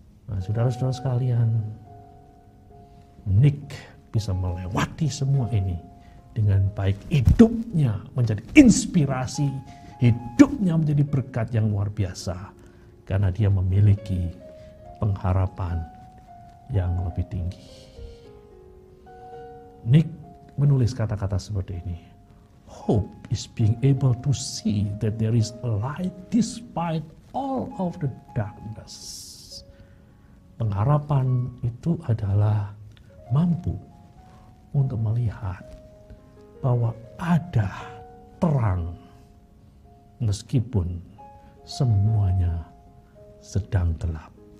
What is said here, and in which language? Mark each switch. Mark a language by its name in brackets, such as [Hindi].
[Indonesian] Nah, saudara-saudara sekalian, Nick bisa melewati semua ini dengan baik. Hidupnya menjadi inspirasi, hidupnya menjadi berkat yang luar biasa karena dia memiliki pengharapan yang lebih tinggi. Nick menulis kata-kata seperti ini. [English] Hope is being able to see that there is a light despite all of the darkness. [Indonesian] Pengharapan itu adalah mampu untuk melihat bahwa ada terang meskipun semuanya sedang gelap.